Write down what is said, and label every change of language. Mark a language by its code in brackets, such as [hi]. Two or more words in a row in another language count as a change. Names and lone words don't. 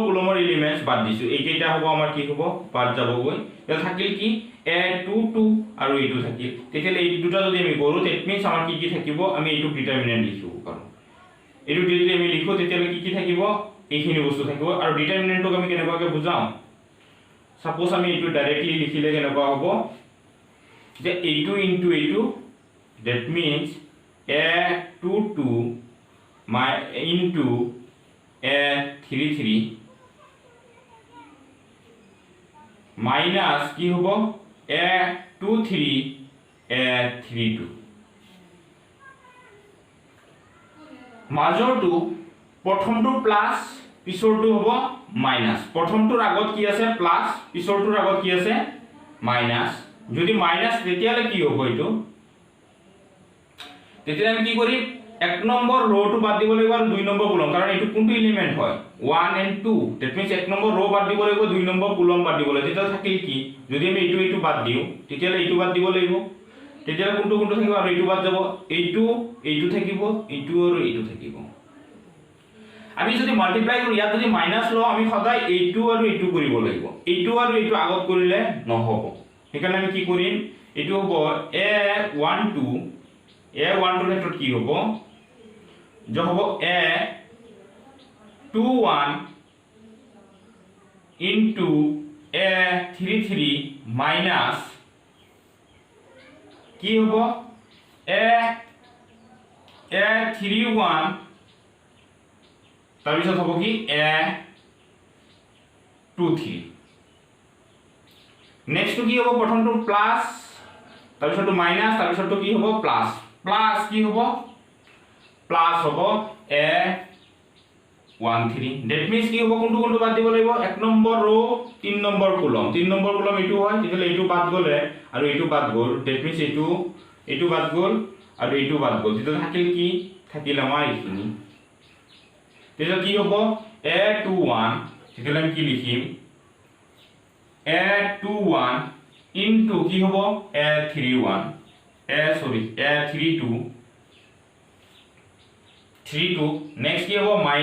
[as] কলমৰ এলিমেন্টস বাদ দিছো এইকেইটা হ'ব আমাৰ কি হ'ব বাদ যাবগৈ এল থাকিল কি a22 আৰু এইটো থাকিল তেতিয়ালে এই দুটা যদি আমি কৰো [en] that means [as] আমাৰ কি কি থাকিব আমি এইটো ডিটাৰমিনেন্ট লিখিব পাৰো এইটো যদি আমি লিখো তেতিয়ালে কি কি থাকিব এইখিনি বস্তু থাকিব আৰু ডিটাৰমিনেন্টক আমি কেনেকুৱাকে বুজাও সাপোজ আমি এইটো ডাইৰেক্টলি লিখিলে কেনেকুৱা হ'ব যে এইটো ইনটু এইটো [en] that means a22 into a33 [as] minus কি হ'ব a23 a32 মাজৰটো প্ৰথমটো প্লাস পিছৰটো হ'ব মাইনাস প্ৰথমটোৰ আগত কি আছে প্লাস পিছৰটোৰ আগত কি আছে মাইনাস যদি মাইনাস তেতিয়ালে কি হ'ব এইটো তেতিয়া আমি কি কৰিম এক নম্বৰ ৰটো বাদ দিব লাগিব আৰু দুই নম্বৰ কলম কাৰণ এইটো কোনটো এলিমেন্ট হয় [en] 1 and 2 that means [as] এক নম্বৰ ৰ বাদ দিব লাগিব দুই নম্বৰ কলম বাদ দিব লাগিব তেতিয়া থাকিল কি যদি আমি এইটো বাদ দিও তেতিয়া এইটো বাদ দিব লাগিব তেতিয়া কোনটো থাকিব আৰু এইটো বাদ যাব এইটো থাকিব এইটো আৰু এইটো থাকিব আমি যদি মাল্টিপ্লাই কৰো ইয়াত যদি মাইনাস ল আমি সদায় এইটো আৰু এইটো কৰিব লাগিব এইটো আৰু এইটো আগত কৰিলে নহব সেইকাৰণে আমি কি কৰিম এইটো হ'ব a12 a12 ক্ষেত্ৰত কি হ'ব যে হ'ব [en] a21 into a33 minus [as] কি হ'ব a31 তাৰপিছত হ'ব কি a23 নেক্সট কি হ'ব প্ৰথমটো প্লাস তাৰপিছতটো মাইনাস তাৰপিছতটো কি হ'ব প্লাস প্লাস কি হ'ব প্লাস হ'ব [en] a13 that means [as] কি হ'ব কোনটো বাদ দিব লাগিব এক নম্বৰ ৰ 3 নম্বৰ কলম এইটো হয় তেতিয়ালে এইটো বাদ গলে আৰু এইটো বাদ গল [en] that means [as] এইটো বাদ গল আৰু এইটো বাদ গল তেতিয়া থাকিল কি থাকিল আমাৰ এইখিনি তেতিয়া কি হ'ব a21 তেতিয়ালে আমি কি লিখিম [en] a21 into [as] কি হ'ব a31 A32 নেক্সট কি হ'ব